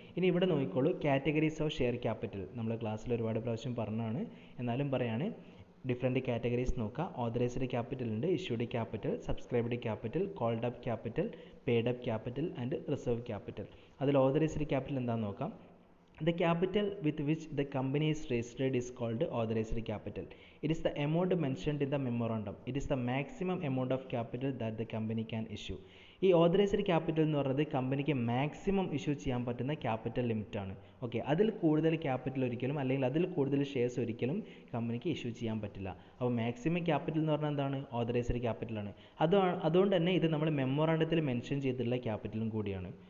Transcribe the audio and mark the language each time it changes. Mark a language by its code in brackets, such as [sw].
[ml] ഇനി ഇവിടെ നോക്കിക്കോളൂ, കാറ്റഗറീസ് ഓഫ് ഷെയർ ക്യാപിറ്റൽ. നമ്മൾ ക്ലാസ്സിൽ ഒരുപാട് പ്രാവശ്യം പറഞ്ഞാണ്, എന്നാലും പറയാണ്. ഡിഫറെൻറ്റ് കാറ്റഗറീസ് നോക്കുക. ഓതറൈസ്ഡ് ക്യാപിറ്റൽ ഉണ്ട്, issued capital, subscribed capital, called up capital, paid up capital and reserve capital. അതിൽ ഓതറൈസ്ഡ് ക്യാപിറ്റൽ എന്താണെന്ന് നോക്കാം. [en] The capital with which the company is registered is called authorized capital. It is the amount mentioned in the memorandum. It is the maximum amount of capital that the company can issue. [ml] ഈ authorised capital എന്ന് പറയുന്നത് കമ്പനിക്ക് maximum issue ചെയ്യാൻ പറ്റുന്ന capital ലിമിറ്റാണ്. Okay, അതിൽ കൂടുതൽ capital ഒരിക്കലും, അല്ലെങ്കിൽ അതിൽ കൂടുതൽ ഷെയർസ് ഒരിക്കലും കമ്പനിക്ക് ഇഷ്യൂ ചെയ്യാൻ പറ്റില്ല. അപ്പോൾ മാക്സിമം ക്യാപിറ്റൽ എന്ന് പറഞ്ഞാൽ എന്താണ്, ഓതറൈസ്ഡ് ക്യാപിറ്റലാണ്. അതുകൊണ്ട് തന്നെ ഇത് നമ്മൾ മെമ്മോറാണ്ടത്തിൽ മെൻഷൻ ചെയ്തിട്ടുള്ള ക്യാപിറ്റലും കൂടിയാണ്.